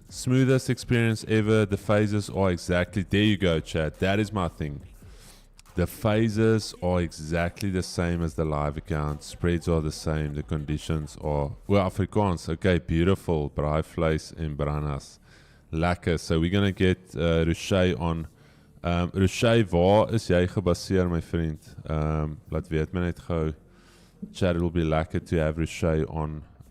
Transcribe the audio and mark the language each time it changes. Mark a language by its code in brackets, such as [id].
[en] Smoothest experience ever. The phases are exactly, there you go, chat. That is my thing. The phases are exactly the same as the live account. Spreads are the same. The conditions are, well, Afrikaans. Okay, beautiful. [af] Braai vleis en branas. Lekker. [en] So we're going to get Roche on. [af] Roche, waar is jy gebaseer, my vriend? Laat weet my net gou. [en] Chat, it will be lekker to have Roche on.